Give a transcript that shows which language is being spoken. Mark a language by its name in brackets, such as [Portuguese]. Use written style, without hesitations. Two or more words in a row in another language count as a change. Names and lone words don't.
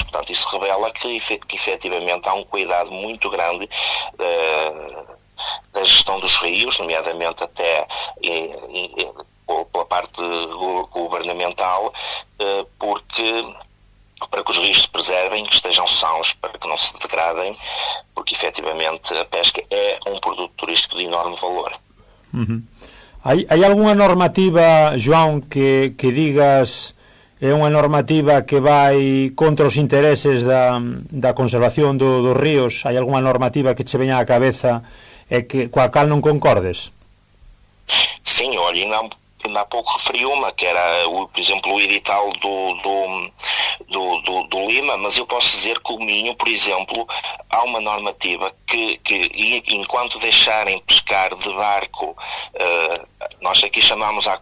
[Portuguese] Portanto, isso revela que efetivamente há um cuidado muito grande da gestão dos rios, nomeadamente até pela parte governamental, para que os rios se preservem, que estejam sãos, para que não se degradem, porque efetivamente a pesca é um produto turístico de enorme valor. [Galician] Hai algunha normativa, João, que digas é unha normativa que vai contra os intereses da conservación dos ríos? Hai algunha normativa que che veña á cabeza e coa cal non concordes? [Portuguese] Sim, olha, ainda há pouco referi uma, que era, por exemplo, o edital do Lima, mas eu posso dizer que o Minho, por exemplo, há uma normativa que enquanto deixarem pescar de barco, nós aqui chamamos à